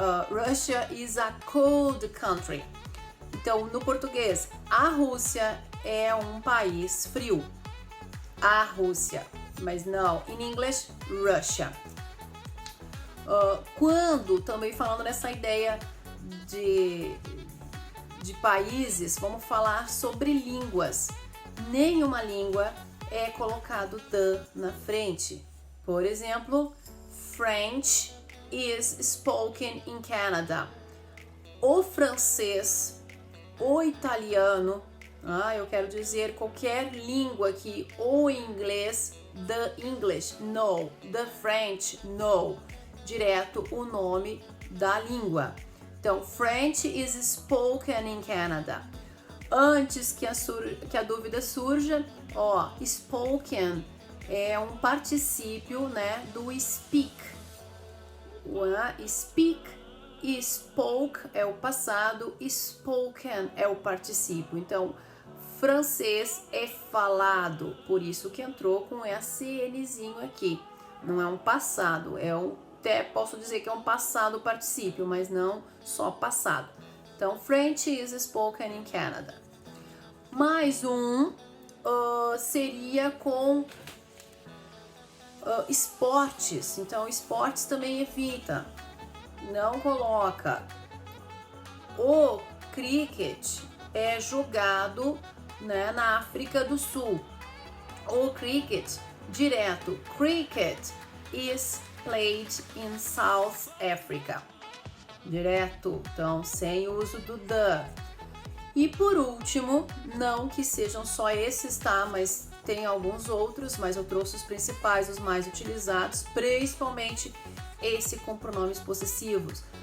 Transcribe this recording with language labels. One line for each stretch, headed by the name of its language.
English: Russia is a cold country.
Portuguese: Então, no português, a Rússia é um país frio. A Rússia, mas não,
English: in English,
Portuguese: Russia. Quando, também falando nessa ideia de países, vamos falar sobre línguas. nenhuma língua é colocado the na frente. Por exemplo,
English: French is spoken in Canada.
Portuguese: O francês, o italiano, eu quero dizer qualquer língua aqui, o inglês, the English, no, the French, no, direto o nome da língua.
English: Então, French is spoken in Canada.
Portuguese: Antes que a dúvida surja, spoken é um particípio, né, do speak. Speak e spoke é o passado, spoken é o particípio. Então, francês é falado, por isso que entrou com esse Nzinho aqui. Não é um passado, até posso dizer que é um passado particípio, mas não só passado.
English: Então, French is spoken in Canada.
Portuguese: Mais um seria com esportes. Então, esportes também evita. Não coloca. O cricket é jogado, né, na África do Sul. O cricket, direto.
English: Cricket is played in South Africa.
Portuguese: Direto, então sem uso do the. E por último, não que sejam só esses, tá? Mas tem alguns outros, mas eu trouxe os principais, os mais utilizados, principalmente esse com pronomes possessivos.